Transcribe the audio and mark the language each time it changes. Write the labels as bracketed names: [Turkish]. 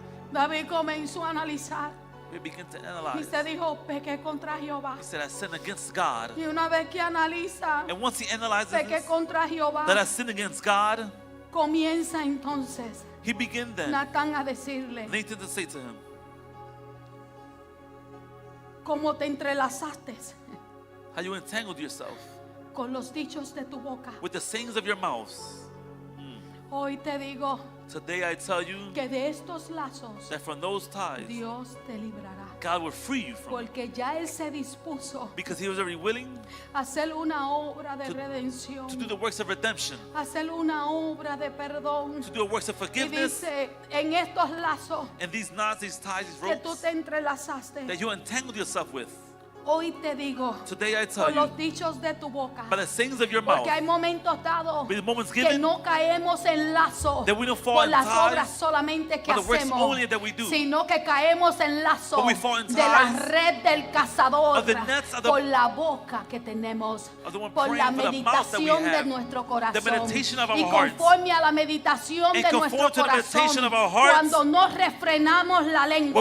[Spanish] David comenzó a analizar [English] We begin to [Spanish] y [English] analyze. [Spanish] se dijo, pequé contra Jehová. [English] He said, I sinned against God. [Spanish] Y una vez que analiza, [English] And once he analyzes [Spanish] pequé [English] this, [Spanish] contra Jehová, [English] that I sinned against God, [Spanish] comienza entonces [English] he began then, [Spanish] Natán a decirle, [English] Nathan to say to him, [Spanish] cómo te entrelazaste [English] how you entangled yourself [Spanish] con los dichos de tu boca. [English] with the sayings of your mouths. [Spanish] Hoy te digo [English] Today I tell you [Spanish] que de estos lazos [English] that from those ties, [Spanish] Dios te librará, [English] God will free you from it. [Spanish] porque ya Él se dispuso [English] Because he was already willing [Spanish] a hacer una obra de [English] to do [Spanish] redención, [English] the works of redemption, [Spanish] a hacer una obra de perdón. [English] to do the works of [Spanish] Y [English] forgiveness, [Spanish] dice, en estos lazos [English] and these knots, these ties, these [Spanish] que tú [English] ropes [Spanish] te entrelazaste, [English] that you entangled yourself with. [Spanish] hoy te digo, [English] Today I tell [Spanish] por los [English] you, [Spanish] dichos de tu boca, [English] by the sayings of your mouth, [Spanish] porque hay momentos dados [English] with the moments [Spanish] que [English] given, [Spanish] no caemos en lazo [English] that we don't fall [Spanish] por [English] in [Spanish] las [English] ties [Spanish] obras solamente que [English] by the works [Spanish] hacemos, [English] only that we do, [Spanish] sino que caemos en lazo [English] but we fall in [Spanish] de la [English] ties [Spanish] red del cazador [English] of the nets of the- [Spanish] por la boca que tenemos, [English] of the one [Spanish] por la [English] praying for the mouth that we [Spanish] meditación de [English] have, [Spanish] nuestro corazón, [English] the meditation of our [Spanish] y [English] hearts, [Spanish] conforme a la meditación [English] and [Spanish] de [English] conform [Spanish] nuestro [English] to the meditation [Spanish] corazón, [English] of our hearts, [Spanish] cuando no refrenamos la lengua,